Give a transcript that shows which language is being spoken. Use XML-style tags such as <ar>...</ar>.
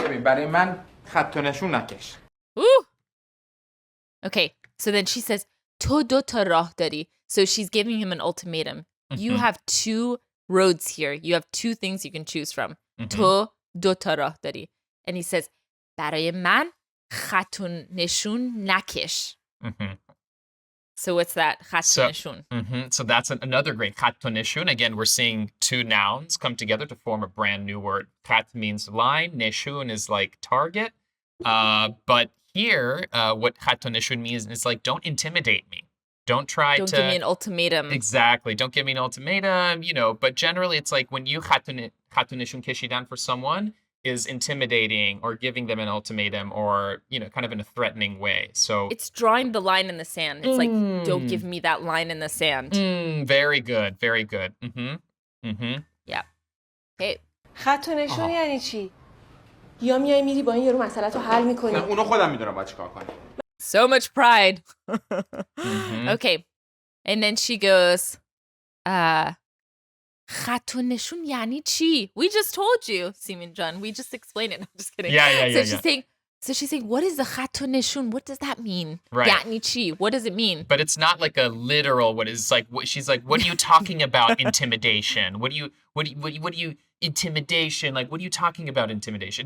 <fa>ببین برای من خط و نشون نکش.</fa> <en>Ooh. Okay, so then she says, to do ta rah dari. So she's giving him an ultimatum. You have 2 roads here. You have 2 things you can choose from.</en> <fa>To do ta rah dari.</fa> <en>And he says, برای من خط و نشون نکش. So what's that? خط و نشون. So that's another great خط و نشون. Again, we're seeing 2 nouns come together to form a brand new word. خط means line. نشون is like target. But here, what خط و نشون means is like, don't intimidate me. Don't give me an ultimatum. Exactly. Don't give me an ultimatum, but generally it's like when you خط و نشون کشیدن for someone is intimidating or giving them an ultimatum or, kind of in a threatening way. So it's drawing the line in the sand. It's like, don't give me that line in the sand. Very good. Very good. Yeah. Okay.</en> <fa>خط و نشون یعنی چی؟ یا میای میری با این یارو مسئله‌تو حل می‌کنی. اونو خودم میدونم باید چیکار کنم.</fa> <en>So much pride. Okay. And then she goes, خط و نشون یعنی چی? We just told you, Simin John. We just explained it. I'm just kidding. So she's saying, what is the خط و نشون? What does that mean? Right. یعنی چی? What does it mean? But it's not like a literal, she's like, what are you talking about intimidation? What do you intimidation? Like, what are you talking about intimidation?</en>